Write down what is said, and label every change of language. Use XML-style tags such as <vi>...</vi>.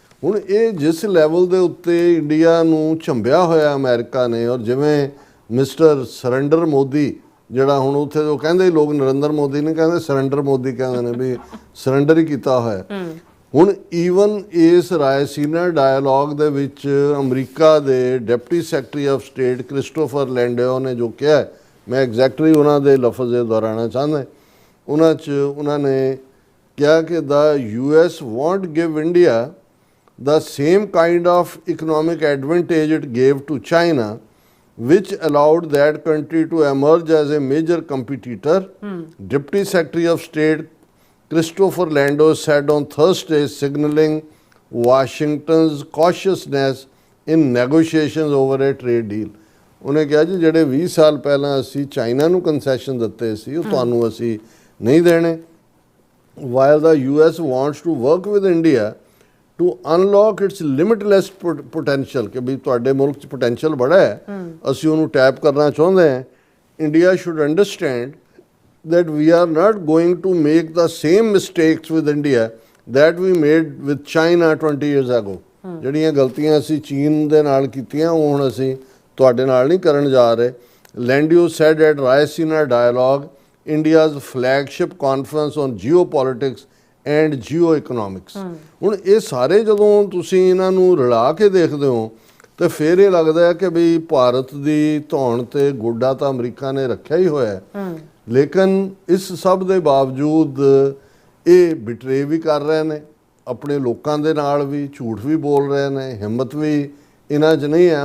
<pa>ਹੁਣ ਇਹ ਜਿਸ ਲੈਵਲ ਦੇ ਉੱਤੇ ਇੰਡੀਆ ਨੂੰ ਝੰਬਿਆ ਹੋਇਆ ਅਮਰੀਕਾ ਨੇ, ਔਰ ਜਿਵੇਂ ਮਿਸਟਰ ਸਰੈਂਡਰ ਮੋਦੀ ਜਿਹੜਾ ਹੁਣ ਉੱਥੇ ਉਹ ਕਹਿੰਦੇ ਲੋਕ ਨਰਿੰਦਰ ਮੋਦੀ ਨਹੀਂ ਕਹਿੰਦੇ, ਸਰੈਂਡਰ ਮੋਦੀ ਕਹਿੰਦੇ ਨੇ, ਵੀ ਸਰੈਂਡਰ ਹੀ ਕੀਤਾ ਹੋਇਆ। ਹੁਣ ਈਵਨ ਇਸ ਰਾਇਸੀਨਾ ਡਾਇਲੌਗ ਦੇ ਵਿੱਚ ਅਮਰੀਕਾ ਦੇ deputy secretary of state Christopher ਲੈਂਡਿਓ ਨੇ ਜੋ ਕਿਹਾ, ਮੈਂ ਐਗਜ਼ੈਕਟਲੀ ਉਹਨਾਂ ਦੇ ਲਫ਼ਜ਼ ਦੁਹਰਾਉਣਾ ਚਾਹੁੰਦਾ। ਉਹਨਾਂ ਨੇ ਕਿਹਾ ਕਿ ਦਾ</pa> <en>US won't give India the same kind of economic advantage it gave to China, which allowed that country to emerge as a major competitor. Deputy Secretary of State Christopher Landau said on Thursday, signaling Washington's cautiousness in negotiations over a trade deal.</en> <pa>ਉਹਨੇ ਕਿਹਾ ਜੀ ਜਿਹੜੇ 20 ਸਾਲ ਪਹਿਲਾਂ ਅਸੀਂ China ਨੂੰ concession ਦਿੱਤੇ ਸੀ ਉਹ ਤੁਹਾਨੂੰ ਅਸੀਂ ਨਹੀਂ ਦੇਣੇ।</pa> <en>While the US wants to work with India to unlock its limitless potential,</en> <pa>ਕਿ ਵੀ ਤੁਹਾਡੇ ਮੁਲਕ 'ਚ ਪੋਟੈਂਸ਼ੀਅਲ ਬੜਾ ਹੈ, ਅਸੀਂ ਉਹਨੂੰ ਟੈਪ ਕਰਨਾ ਚਾਹੁੰਦੇ ਹਾਂ।</pa> <en>India should understand that we are not going to make the same mistakes with India that we made with China 20 years ago।</en> <pa>ਜਿਹੜੀਆਂ ਗਲਤੀਆਂ ਅਸੀਂ ਚੀਨ ਦੇ ਨਾਲ ਕੀਤੀਆਂ ਉਹ ਹੁਣ ਅਸੀਂ ਤੁਹਾਡੇ ਨਾਲ ਨਹੀਂ ਕਰਨ ਜਾ ਰਹੇ।</pa> <en>Landau said at Raisina Dialogue, India's flagship conference on geopolitics and geoeconomics.</en> <pa>ਹੁਣ ਇਹ ਸਾਰੇ ਜਦੋਂ ਤੁਸੀਂ ਇਹਨਾਂ ਨੂੰ ਰਲਾ ਕੇ ਦੇਖਦੇ ਹੋ ਤਾਂ ਫਿਰ ਇਹ ਲੱਗਦਾ ਹੈ ਕਿ ਵੀ ਭਾਰਤ ਦੀ ਧੌਣ ਤੇ ਗੋਡਾ ਤਾਂ ਅਮਰੀਕਾ ਨੇ ਰੱਖਿਆ ਹੀ ਹੋਇਆ ਹੈ, ਲੇਕਿਨ ਇਸ ਸਭ ਦੇ ਬਾਵਜੂਦ ਇਹ ਬਿਟਰੇ ਵੀ ਕਰ ਰਹੇ ਨੇ ਆਪਣੇ ਲੋਕਾਂ ਦੇ ਨਾਲ, ਵੀ ਝੂਠ ਵੀ ਬੋਲ ਰਹੇ ਨੇ, ਹਿੰਮਤ ਵੀ ਇਹਨਾਂ 'ਚ ਨਹੀਂ ਹੈ।</pa>